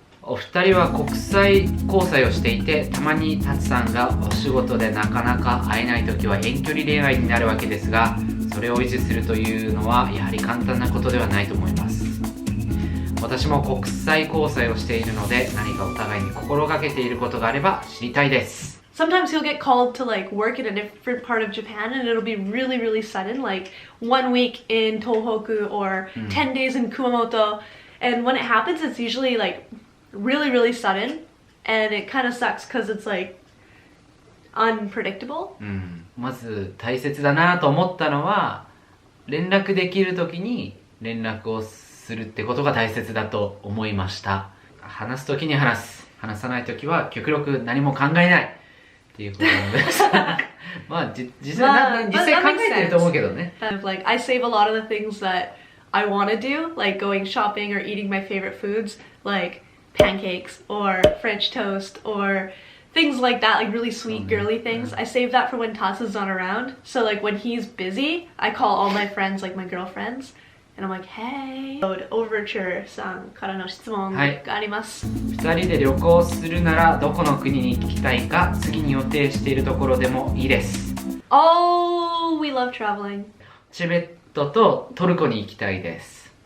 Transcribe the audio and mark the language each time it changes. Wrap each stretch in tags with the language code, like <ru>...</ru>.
<ja>お二人は国際交際をしていて、たまにタツさんがお仕事でなかなか会えない時は遠距離恋愛になるわけですが、それを維持するというのはやはり簡単なことではないと思います。私も国際交際をしているので、何かお互いに心がけていることがあれば知りたいです。</ja> <en>Sometimes you'll get called to like work in a different part of Japan, and it'll be really, really sudden, like 1 week in Tohoku or 10 days in Kumamoto. And when it happens, it's usually like really, really sudden, and it kind of sucks because it's like unpredictable.</en> <ja>まず大切だなと思ったのは、連絡できる時に連絡をするってことが大切だと思いました。話す時に話す、話さない時は極力何も考えないっていうことなので実際考えてると思うけどね。</ja> <en>Kind of like I save a lot of the things that I want to do, like going shopping or eating my favorite foods, like pancakes or French toast or things like that, like really sweet girly things. I save that for when Tatsu's not around. So like when he's busy, I call all my friends, like my girlfriends, and I'm like, hey.</en> <ja>Overture さんからの質問があります。 2人で旅行するならどこの国に行きたいか、次に予定しているところでもいいです。</ja> <en>Oh, we love traveling.</en> <ja>チベットとトルコに行きたいです。</ja>